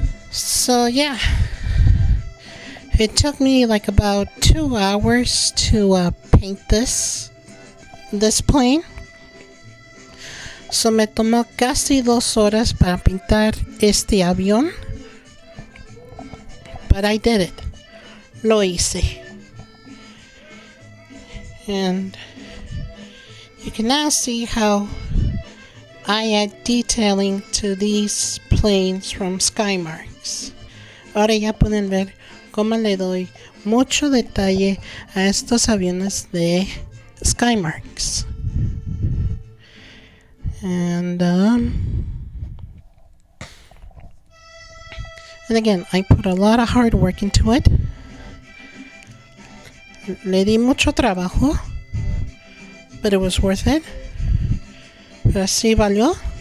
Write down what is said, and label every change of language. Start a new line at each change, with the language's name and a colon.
English: So yeah, it took me like about 2 hours to paint this plane.
Spanish: So me tomó casi 2 horas para pintar este avión.
English: But I did it.
Spanish: Lo hice.
English: And you can now see how I add detailing to these planes from SkyMarks.
Spanish: Ahora ya pueden ver cómo le doy mucho detalle a estos aviones de SkyMarks.
English: And again, I put a lot of hard work into it.
Spanish: Le di mucho trabajo,
English: but it was worth it.
Spanish: Pero sí valió.